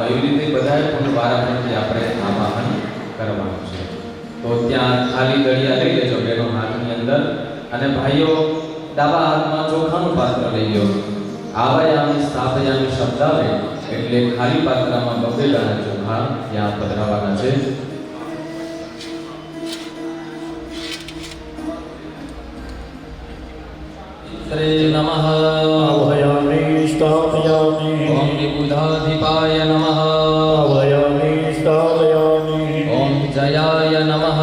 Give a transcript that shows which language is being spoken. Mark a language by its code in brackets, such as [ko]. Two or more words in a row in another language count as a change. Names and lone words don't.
[gu] એવી રીતે બધાએ કુંડ વારાફરતી આપણે આવાહન કરવાનું છે। તો ત્યાં ખાલી દળિયા લઈ લેજો બેનો હાથની અંદર, અને ભાઈઓ ડાબા હાથમાં ચોખાનું પાત્ર લઈ લો। [sa] आवायामी स्थापयामी [gu] શબ્દ આવે એટલે ખાલી પાત્રમાં બફેલાના ચોખા ત્યાં પધરાવવાના છે। [sa] नमः आवाहयामि स्थापयामि ओम विबुधाधिपाय नमः आवाहयामि स्थापयामि ओम जयाय नमः